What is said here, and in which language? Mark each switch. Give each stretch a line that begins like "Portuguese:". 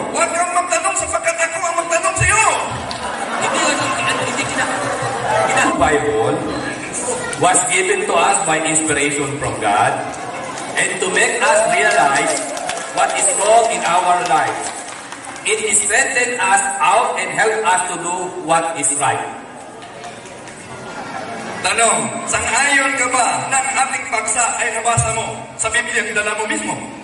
Filipino: Huwag kang magtanong sapagkat ako ang magtanong sa iyo.
English: The Bible was given to us by inspiration from God and to make us realize what is wrong in our lives. It is strengthen us out and help us to do what is right.
Filipino: Tanong, sang-ayon ka ba ng ating paksa ay nabasa mo sa Biblia ang dala mo mismo?